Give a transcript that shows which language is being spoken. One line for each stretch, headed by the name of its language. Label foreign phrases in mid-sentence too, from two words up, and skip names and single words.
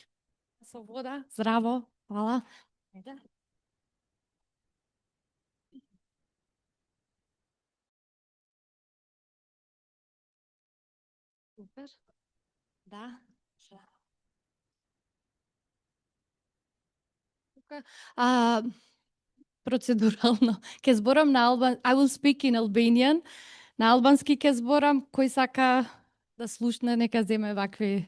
Macedonian: Со вода, здраво, hvala. Супер. Да. Тука, процедурално, ќе зборам на
English: I will speak in Albanian.
Macedonian: На албански ќе зборам, кој сака да слушне, нека земе вакви.